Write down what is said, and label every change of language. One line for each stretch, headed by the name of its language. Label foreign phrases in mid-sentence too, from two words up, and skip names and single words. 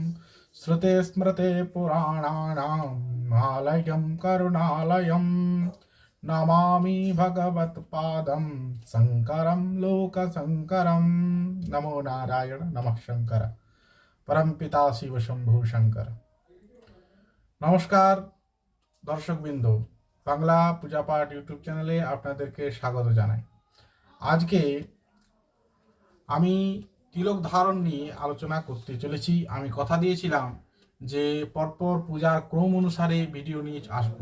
Sanskrit: श्रुते स्मृते पुराणानाम् आलयं करुणालयम् नमामि भगवत्पादं शङ्करं लोकशङ्करं। नमो नारायण नमः शंकर। परमपिता शिव शंभु शंकर।
Bangla: নমস্কার দর্শকবৃন্দ, বাংলা পূজা পাঠ ইউটিউব চ্যানেলে আপনাদেরকে স্বাগত জানাই। আজকে আমি তিলক ধারণ নিয়ে আলোচনা করতে চলেছি। আমি কথা দিয়েছিলাম যে পরপর পূজার ক্রম অনুসারে ভিডিও নিয়ে আসব।